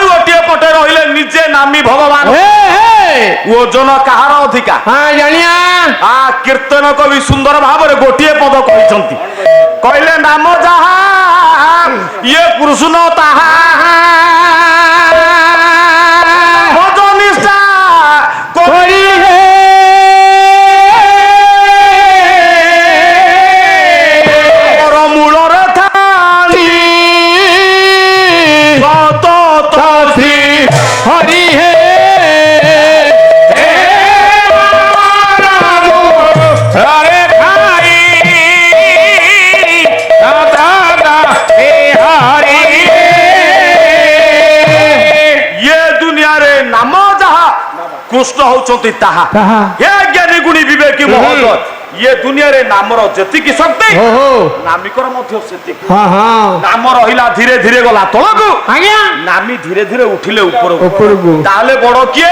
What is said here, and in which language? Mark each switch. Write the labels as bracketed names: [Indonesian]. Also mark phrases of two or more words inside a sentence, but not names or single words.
[Odia] ଗୋଟିଏ ପଟେ ରହିଲେ ନିଜେ ନାମୀ ଭଗବାନ ଓଜନ କାହାର ଅଧିକା କୀର୍ତ୍ତନ କବି ସୁନ୍ଦର ଭାବରେ ଗୋଟିଏ ପଦ କହିଛନ୍ତି କହିଲେ ନାମ ଯାହା ଇଏ କୃଷ୍ଣ ତାହା ଭଜ ନିଷ୍ଠା କରି ମୂଳରେ ଥାନ୍ତି হরি হে হরে ভাই দাদা হে হরি ଇଏ ଦୁନିଆରେ ନାମ ଯାହା କୃଷ୍ଣ ହଉଛନ୍ତି ତାହା ହେ ଜ୍ଞାନୀ ଗୁଣୀ ବିବେକୀ ମହତ ଇଏ ଦୁନିଆରେ ନାମର ଯେତିକି ଶକ୍ତି ନାମିକର ମଧ୍ୟ ସେତିକି ନାମ ରହିଲା ଧୀରେ ଧୀରେ ଗଲା ତଳକୁ ନାମୀ ଧୀରେ ଧୀରେ ଉଠିଲେ ଉପରକୁ ତାହେଲେ ବଡ କିଏ